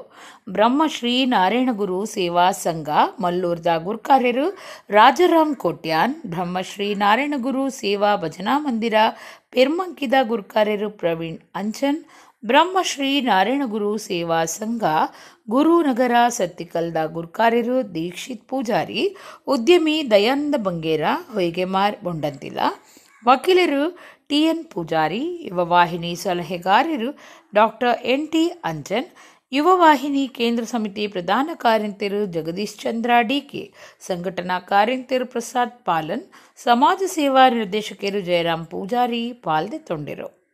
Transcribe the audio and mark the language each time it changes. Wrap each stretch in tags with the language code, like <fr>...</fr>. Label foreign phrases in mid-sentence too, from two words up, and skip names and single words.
<tcy>ಬ್ರಹ್ಮಶ್ರೀ ನಾರಾಯಣಗುರು ಸೇವಾ ಸಂಘ ಮಲ್ಲೂರ್ದ ಗುರ್ಕಾರ್ಯರು ರಾಜಾರಾಮ್ ಕೋಟ್ಯಾನ್, ಬ್ರಹ್ಮಶ್ರೀ ನಾರಾಯಣಗುರು ಸೇವಾ ಭಜನಾ ಮಂದಿರ ಪೆರ್ಮಂಕಿದ ಗುರ್ಕಾರ್ಯರು ಪ್ರವೀಣ್ ಅಂಚನ್, ಬ್ರಹ್ಮಶ್ರೀ ನಾರಾಯಣಗುರು ಸೇವಾ ಸಂಘ ಗುರುನಗರ ಸತ್ತಿಕಲ್ದ ಗುರ್ಕಾರ್ಯರು ದೀಕ್ಷಿತ್ ಪೂಜಾರಿ, ಉದ್ಯಮಿ ದಯಾನಂದ ಬಂಗೇರ ಹೊಯ್ಗೆಮಾರ್ ಬೊಂಡಂತಿಲ, ವಕೀಲರು ಟಿ.ಎನ್. ಪೂಜಾರಿ, ಯುವವಾಹಿನಿ ಸಲಹೆಗಾರರು ಡಾಕ್ಟರ್ ಎನ್.ಟಿ. ಅಂಜನ್, ಯುವವಾಹಿನಿ ಕೇಂದ್ರ ಸಮಿತಿ ಪ್ರಧಾನ ಕಾರ್ಯಂತರು ಜಗದೀಶ್ ಚಂದ್ರ ಡಿಕೆ, ಸಂಘಟನಾ ಕಾರ್ಯಂತರು ಪ್ರಸಾದ್ ಪಾಲನ್, ಸಮಾಜ ಸೇವಾ ನಿರ್ದೇಶಕರು ಜಯರಾಮ್ ಪೂಜಾರಿ ಪಾಲ್ದೆತ್ತೊಂಡಿರು.</tcy>